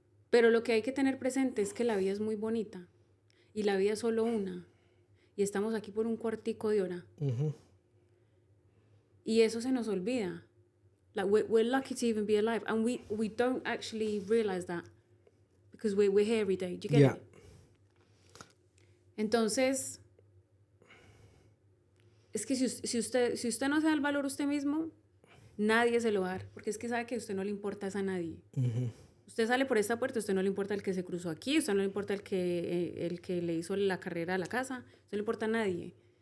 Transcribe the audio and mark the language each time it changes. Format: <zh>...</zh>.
<es>Pero lo que hay que tener presente es que la vida es muy bonita y la vida es solo una y estamos aquí por un cuartico de hora. Y eso se nos olvida.</es> <en>Like we're lucky to even be alive, and we don't actually realize that because we're here every day. Do you get it?</en> <es>Entonces, es que si usted no se da el valor a usted mismo, nadie se lo va a dar, porque es que sabe que a usted no le importa a nadie. Usted sale por esta puerta, a usted no le importa el que se cruzó aquí, a usted no le importa el que le hizo la carrera a la casa, a usted no le importa a nadie.</es>